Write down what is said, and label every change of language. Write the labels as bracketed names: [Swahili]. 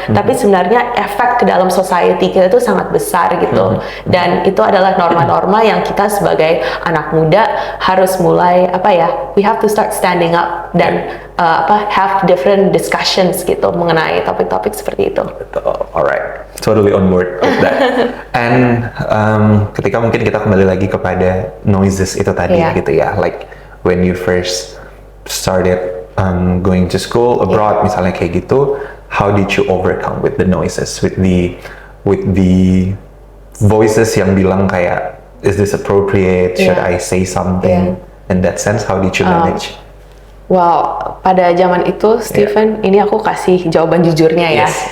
[Indonesian] Tapi sebenarnya efek ke dalam society kita itu sangat besar gitu. Dan itu adalah norma-norma yang kita sebagai anak muda harus mulai [English] we have to start standing up [Indonesian] dan [English] have different discussions [Indonesian] gitu mengenai topik-topik seperti itu. [English] Alright, totally on board with that. And [Indonesian] ketika mungkin kita kembali lagi kepada noises itu tadi gitu ya, [English] like when you first started going to school abroad [Indonesian] misalnya kayak gitu, [English] how did you overcome with the noises, with the voices [Indonesian] yang bilang kayak, [English] is this appropriate? Should I say something? In that sense, how did you manage? [Indonesian] Well, pada zaman itu, Steven, ini aku kasih jawaban jujurnya ya.